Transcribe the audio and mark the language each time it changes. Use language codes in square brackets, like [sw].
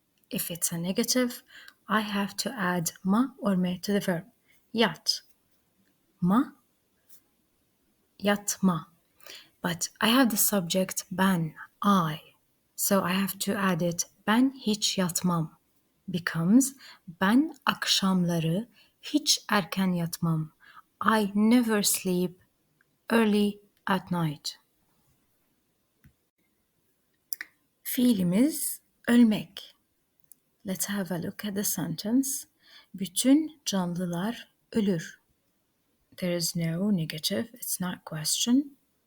[en] If it's a negative, I have to add ma or me to the verb. Yat. Ma, yatma. But I have the subject ben, I. So I have to add it. [tr] Ben hiç yatmam. Becomes ben akşamları hiç erken yatmam. [en] I never sleep early at night. [tr] Fiilimiz ölmek. [en] Let's have a look at the sentence. [tr] Bütün canlılar ölür. [en] There is no negative, it's not question.